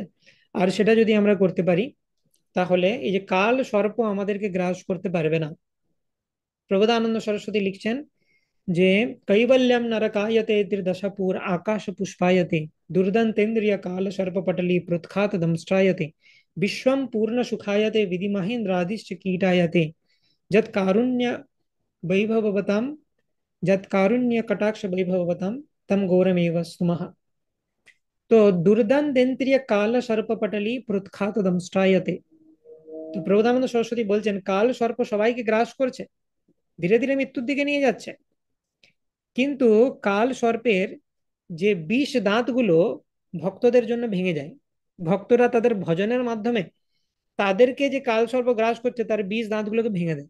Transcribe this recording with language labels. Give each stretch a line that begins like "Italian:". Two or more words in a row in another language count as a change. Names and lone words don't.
Bangla: আর সেটা যদি আমরা করতে পারি, তাহলে এই যে কাল সর্প আমাদেরকে গ্রাস করতে পারবে না। প্রবোধানন্দ সরস্বতী লিখছেন যে
Sanskrit: কৈবল্যম নরকায়তে ত্রিদশপুর আকাশ পুষ্পায়তে দুর্দন্তেন্দ্রিয় কাল সর্পপটলি প্রৎখাত দংष्ट्रायते विश्वम पूर्ण सुखायते विधि महेंद्रादिश्च कीटायते जत कारुण्य वैभवताम जत कारुण्य कटाक्ष वैभवताम तम घोरमेव स्तुमः। तो দুর্দান্তেন্দ্রিয় কাল সর্পপটলি প্রৎখাত দংष्ट्रायते।
Bangla: তো প্রবোধানন্দ সরস্বতী বলছেন কাল সর্প সবাইকে গ্রাস করছে, ধীরে ধীরে মৃত্যুর দিকে নিয়ে যাচ্ছে। কিন্তু কাল সর্পের যে বিষ দাঁতগুলো ভক্তদের জন্য ভেঙে যায়, ভক্তরা তাদের ভজনের মাধ্যমে তাদেরকে যে কাল সর্প গ্রাস করছে তার বিষ দাঁতগুলোকে ভেঙে দেয়।